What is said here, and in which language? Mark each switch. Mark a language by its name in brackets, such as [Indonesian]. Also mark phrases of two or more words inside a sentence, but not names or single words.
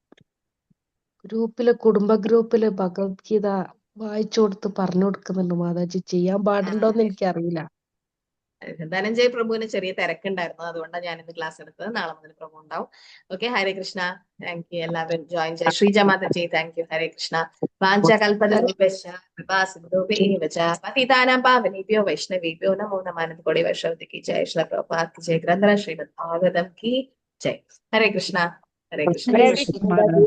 [Malayalam] കുടുംബ ഗ്രൂപ്പില് ഭഗവത്ഗീത വായിച്ചു കൊടുത്ത് പറഞ്ഞു കൊടുക്കുന്നുണ്ട് മാതാജി. ചെയ്യാൻ പാടുണ്ടോന്ന് എനിക്കറിയില്ല. ധനഞ്ജയ് പ്രഭുവിന് ചെറിയ തിരക്കുണ്ടായിരുന്നു, അതുകൊണ്ടാണ് ഞാൻ ഇന്ന് ക്ലാസ് എടുത്തത്. നാളെ മുതൽ പ്രഭു ഉണ്ടാവും. ഓക്കെ, [Sanskrit] ഹരേ കൃഷ്ണ. [English] thank you. [Malayalam] എല്ലാവരും ജോയിൻ ചെയ്ത് ശ്രീജ മാതാജി, [English] thank you. [Sanskrit] ഹരേ കൃഷ്ണ. പതിതാനാം പാവനേഭ്യോ വൈഷ്ണവേഭ്യോ നമോ നമഃ. [Hindi] कोटि वैष्णवती की जय. श्री प्रभुपाद की जय. ग्रन्थराज श्रीमद् भागवतम् की जय. [Sanskrit] ഹരേ കൃഷ്ണ. ഹരേ കൃഷ്ണ.